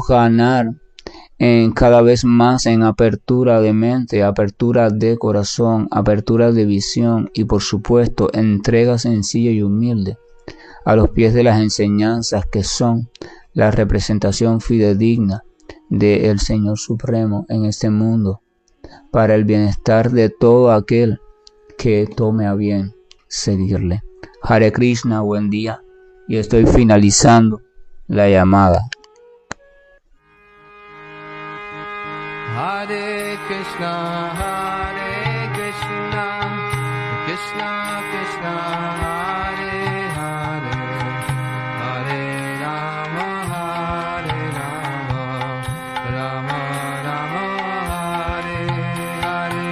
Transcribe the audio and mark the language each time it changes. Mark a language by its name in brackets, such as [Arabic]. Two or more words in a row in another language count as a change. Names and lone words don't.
[Spanish] ganar cada vez más en apertura de mente, apertura de corazón, apertura de visión y por supuesto entrega sencilla y humilde a los pies de las enseñanzas que son la representación fidedigna del Señor Supremo en este mundo para el bienestar de todo aquel que tome a bien seguirle. [Sanskrit] Hare Krishna, [Spanish] buen día, y estoy finalizando la llamada. [Sanskrit] हरे कृष्ण, कृष्ण कृष्ण, हरे हरे, हरे राम, राम राम, हरे हरे.